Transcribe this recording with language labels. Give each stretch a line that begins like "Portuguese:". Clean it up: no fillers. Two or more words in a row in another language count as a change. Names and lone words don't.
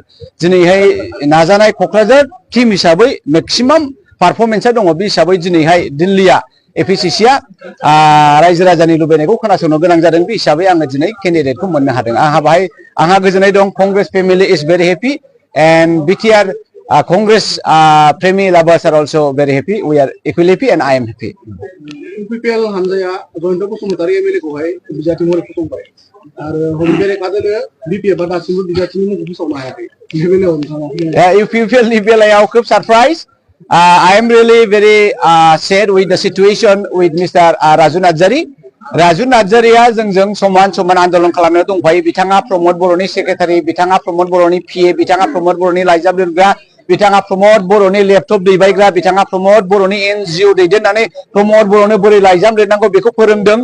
Bodo: दिनैहाय नाजानाय क'क्राझार टीम हिसाबै
English: maximum performance
Bodo: दङ। बे हिसाबै दिनैहाय दिल्लीया एपिसिसिया रायजो राजानि लुबैनायखौ खोनासंनो गोनां जादों। बे हिसाबै आङो दिनै केन्डिडेटखौ मोननो हादों। आंहा गोजोननाय दं।
English: Congress family is very happy and BTR Congress Premi lovers are also very happy. We are equally happy and I am happy.
Bodo: UPPL हानजाया जयन्त बसुमतारी एमएलए खौहाय बिजाथि महरै फसंबाय आरो हरिबेरे काजोले बिपिएफ दासिमबो बिजाथिनि मुंखौ फोसावनो हायाखै। UPPL नि बेलायाव खोब सारप्राइज।
English: I am really very sad with the situation with Mr. Raju Narzari.
Bodo: राजु नार्जारिया जोंजों समान समान आन्दोलन खालामनायाव दंफायो। बिथाङा प्रमद बर'नि सेक्रेटारि, बिथाङा प्रमद बर'नि पिए, बिथाङा प्रमद बर'नि लाइजाम लिरग्रा, बिथाङा प्रमद बर'नि लेपटप दैबायग्रा, बिथाङा प्रमद बर'नि एनजिअ दैदेननानै प्रमद बर'नो बोरै लाइजाम लिरनांगौ बेखौ फोरोंदों।